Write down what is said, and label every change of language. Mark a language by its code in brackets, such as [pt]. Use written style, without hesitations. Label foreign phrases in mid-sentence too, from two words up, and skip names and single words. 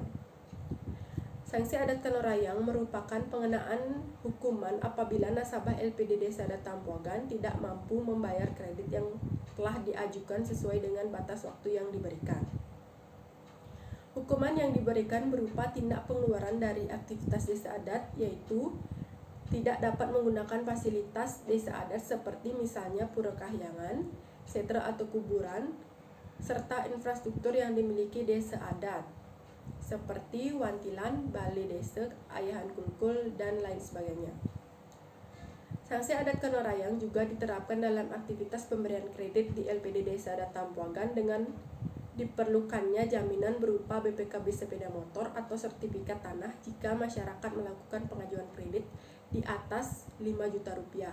[id] Sanksi adat Kanorayang merupakan pengenaan hukuman apabila nasabah LPD Desa Adat Tampuagan tidak mampu membayar kredit yang telah diajukan sesuai dengan batas waktu yang diberikan. Hukuman yang diberikan berupa tindak pengeluaran dari aktivitas desa adat, yaitu tidak dapat menggunakan fasilitas desa adat seperti misalnya pura kahyangan, setra atau kuburan, serta infrastruktur yang dimiliki desa adat seperti wantilan, balai desa, ayahan kulkul, dan lain sebagainya. Sanksi adat Kanorayang juga diterapkan dalam aktivitas pemberian kredit di LPD Desa Adat Tampuagan dengan diperlukannya jaminan berupa BPKB sepeda motor atau sertifikat tanah jika masyarakat melakukan pengajuan kredit di atas 5 juta rupiah.